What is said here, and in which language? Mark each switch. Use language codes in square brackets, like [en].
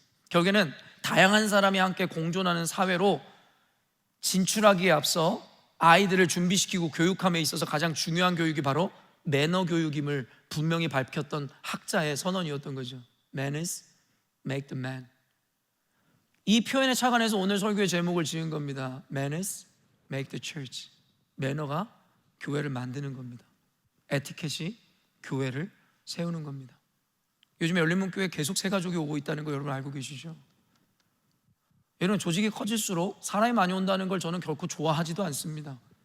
[ko] 결국에는 다양한 사람이 함께 공존하는 사회로 진출하기에 앞서 아이들을 준비시키고 교육함에 있어서 가장 중요한 교육이 바로 매너 교육임을 분명히 밝혔던 학자의 선언이었던 거죠. [en] Manners make the man. [ko] 이 표현에 착안해서 오늘 설교의 제목을 지은 겁니다. [en] Manners make the church. [ko] 매너가 교회를 만드는 겁니다. 에티켓이 교회를 세우는 겁니다. 요즘에 열린문교회 계속 새 가족이 오고 있다는 거 여러분 알고 계시죠? 여러분, 조직이 커질수록 사람이 많이 온다는 걸 저는 결코 좋아하지도 않습니다.